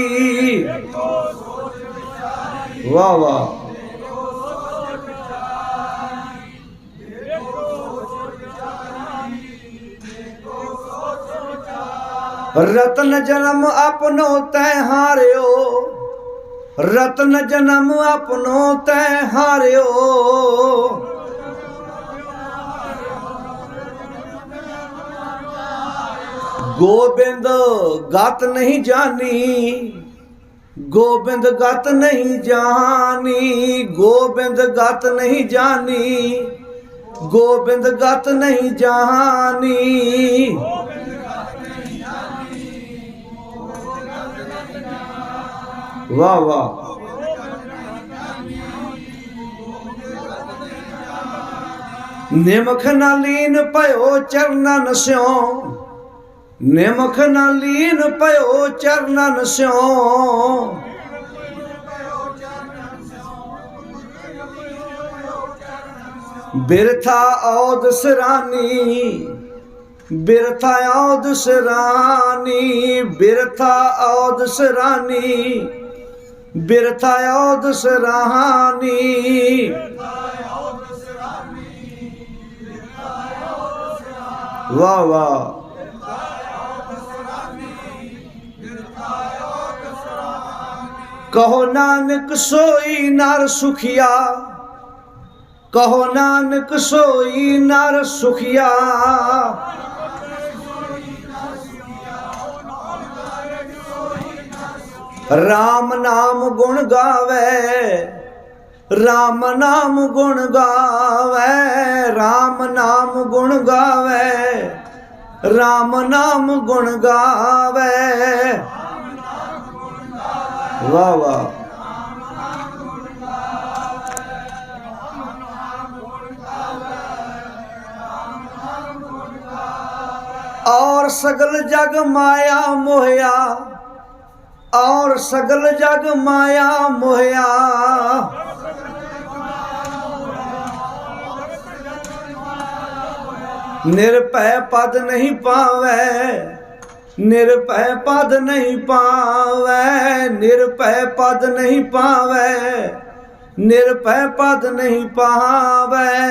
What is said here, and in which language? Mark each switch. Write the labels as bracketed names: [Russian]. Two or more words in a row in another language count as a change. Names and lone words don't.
[Hindi] वाह वाह। [Braj] रत्न जन्म अपनो तै हारियो, रत्न जन्म अपनो तै हारियो। गोबिंद गत नहीं जानी, गोबिंद गत नहीं जानी, गोबिंद गत नहीं जानी, गोबिंद गत नहीं जानी। [Hindi] वाह वाह। [Braj] निमख न लीन पयो चरणन स्यों, निमख न लीन पयो चरणन स्यों। बिरथा औद सिरानी, बिरथा औद सिरानी, बिरथा औद सिरानी, बिरथा औद सिरानी। [Hindi] वाह वाह। [Braj] कहो नानक सोई नर सुखिया, कहो नानक सोई नर सुखिया। राम नाम गुण गावे, राम नाम गुण गावे, राम नाम गुण गावे, राम नाम गुण गावे। [Hindi] वाह वाह। [Braj] और सगल जग माया मोहया, और सगल जग माया मोहया। निरपय पद नहीं पावे, निरपय पद नहीं पावे, निरपय पद नहीं पावे, निरपय पद नहीं पावे।